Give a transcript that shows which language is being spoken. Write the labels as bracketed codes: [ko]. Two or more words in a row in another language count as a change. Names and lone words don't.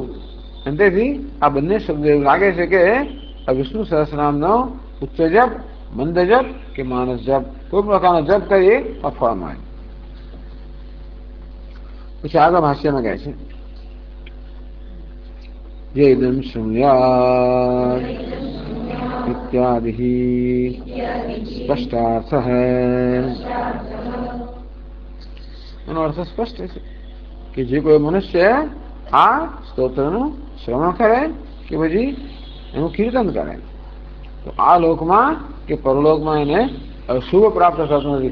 [gu] અને તેથી આ બંને શબ્દો એવું લાગે છે કે આ વિષ્ણુ સહસ્રનામનો ઉચ્ચ જપ, મંદ જપ કે માનસ જપ, કોઈ પ્રકારનો જપ કરીએ તો ફળ મળે। પછી આગળ ભાષ્યમાં કહે છે [sa] ये इदं शृणुयात् इत्यादि [hi] स्पष्टार्थ है। [gu] એનો અર્થ સ્પષ્ટ છે કે જે કોઈ મનુષ્ય આ સ્તોત્રનું શ્રવણ કરે કે પછી એનું કીર્તન કરે તો આ લોકમાં કે પરલોકમાં એને અશુભ પ્રાપ્ત થતું નથી.